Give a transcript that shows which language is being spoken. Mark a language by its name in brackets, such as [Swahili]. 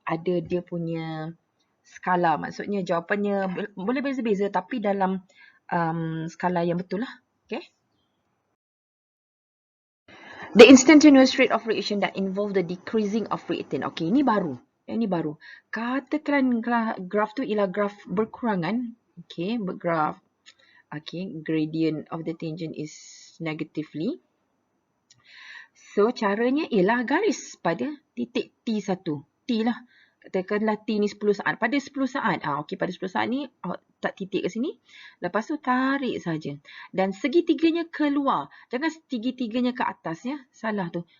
[Malay] Ada dia punya skala, maksudnya jawapannya boleh beza-beza tapi dalam skala yang betul lah. Okay. [English] The instantaneous rate of reaction that involve the decreasing of reactant. [Malay] Okay, ini baru. Ini baru. Katakan graf tu ialah graf berkurangan. Okay, bergraf. [English] Okay, gradient of the tangent is negatively. [Malay] So, caranya ialah garis pada titik T1. T lah. Katakanlah T ni 10 saat. Pada 10 saat. Okey, pada 10 saat ni tak titik ke sini. Lepas tu tarik saja. Dan segitiganya keluar. Jangan segitiganya ke atas ya. Salah tu.